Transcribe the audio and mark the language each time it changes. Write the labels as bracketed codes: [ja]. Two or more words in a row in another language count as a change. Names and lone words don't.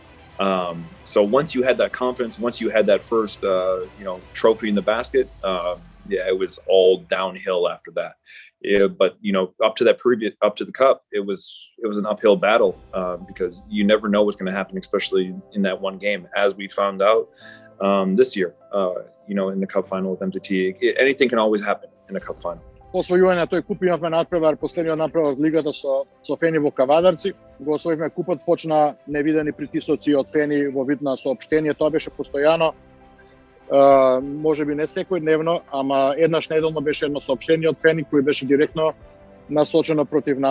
[en] So once you had that confidence, once you had that first, trophy in the basket, it was all downhill after that. Yeah, but up to the cup, it was an uphill battle because you never know what's going to happen, especially in that one game. As we found out this year, in the cup final with MTT, anything can always happen in a cup final. [mk] По освојување на тој куп имавме надпревар, последниот надпревар од лигата со Фени во Кавадарци. Го освоивме купот, почна невидени притисоци од Фени во вид на соопштение, тоа беше постојано. Може би не секојдневно, ама еднаш неделно беше едно соопштение од Фени кој беше директно насочено против нас.